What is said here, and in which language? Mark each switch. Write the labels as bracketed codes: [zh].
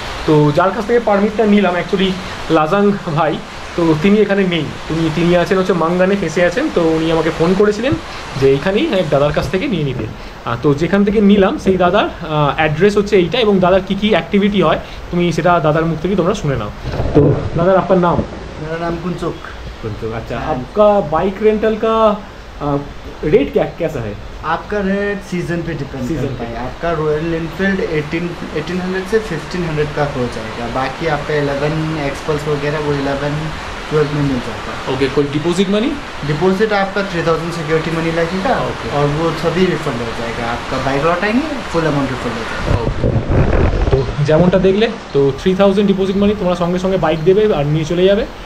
[bn] তো যার কাছ থেকে পারমিটটা নিলাম অ্যাকচুয়ালি লাজাং ভাই, তো তিনি এখানে নেই, তিনি আছেন হচ্ছে মাঙ্গানে ফেসে আছেন। তো উনি আমাকে ফোন করেছিলেন যে এইখানেই এক দাদার কাছ থেকে নিয়ে নিতে। তো যেখান থেকে নিলাম সেই দাদার অ্যাড্রেস হচ্ছে এইটা, এবং দাদার কী কী অ্যাক্টিভিটি হয় তুমি সেটা দাদার মুখ থেকেই তোমরা শুনে নাও। তো দাদার আপনার नाम? [hi] मेरा नाम कुंचुक। अच्छा, आपका बाइक रेंटल का रेट कैसा है? आपका रेट सीजन पे डिपेंड करता है। आपका रॉयल एनफील्ड 1800 से 1500 का हो जाएगा। बाकी आपका 11 एक्सपल्स वगैरह वो 11-12 में मिल जाता है। ओके, कोई डिपॉजिट मनी? डिपॉजिट आपका 3000 सिक्योरिटी मनी लगेगा, और वो सभी रिफंड हो जाएगा। आपका बाइक लौटाएंगे फुल अमाउंट रिफंड हो जाएगा। [bn] তো যেমনটা দেখলে, তো 3000 ডিপোজিট মানি তোমরা সঙ্গে সঙ্গে বাইক দেবে আর নিয়ে চলে যাবে।